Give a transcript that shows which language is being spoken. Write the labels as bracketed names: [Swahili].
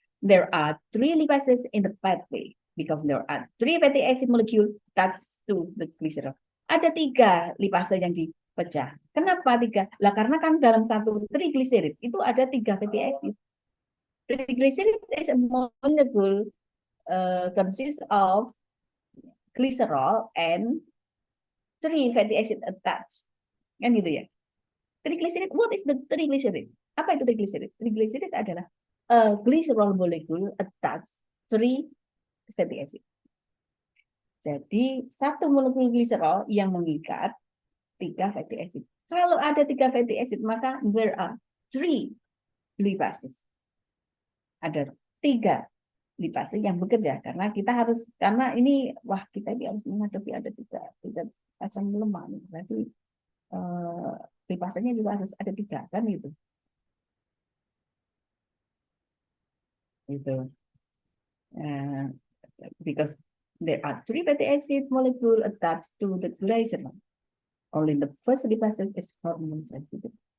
[English] There are 3 lipases in the pathway because there are 3 fatty acid molecule attached to the glycerol. [Indonesian] Ada 3 lipase yang dipecah. Kenapa 3? Lah karena kan dalam satu triglycerid itu ada 3 fatty acid. [English] Triglycerid is a molecule consists of glycerol and 3 fatty acid attached. [Indonesian] Kan gitu ya. Triglycerid, [English] what is the triglycerid? [Indonesian] Apa itu triglycerid? Triglycerid adalah [English] glycerol molecule attached 3 fatty acid. [Indonesian] Jadi satu molekul glycerol yang mengikat 3 fatty acid. Kalau ada 3 fatty acid, maka [English] there are 3 lipases. [Indonesian] Ada 3 lipase yang bekerja karena kita harus karena ini wah kita ini harus menghadapi ada tiga asam lemak nih. Berarti eh, lipasenya juga harus ada tiga kan gitu. Gitu. [English] Uh, because there are three fatty acid molecule attached to the glycerol. Only the first lipase is hormone sensitive.